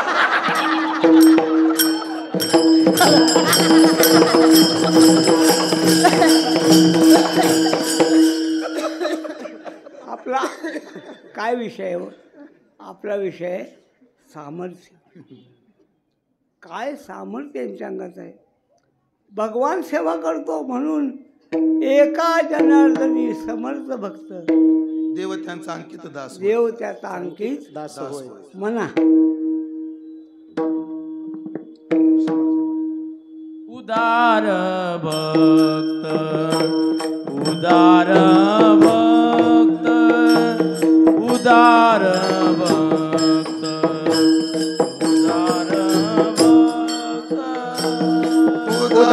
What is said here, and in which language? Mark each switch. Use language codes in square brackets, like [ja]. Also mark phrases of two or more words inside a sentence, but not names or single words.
[mr] आपला काय विषय हो, आपला विषय सामर्थ्य. काय सामर्थ्य यांच्या अंगात आहे. भगवान सेवा करतो म्हणून एका जनार्दनी समर्थ भक्त, देव त्यांचा अंकित दास, देव त्याचा अंकित दास होय. म्हणा. उदार भक्त, उदार भक्त, उदार भक्त, उदार भक्त,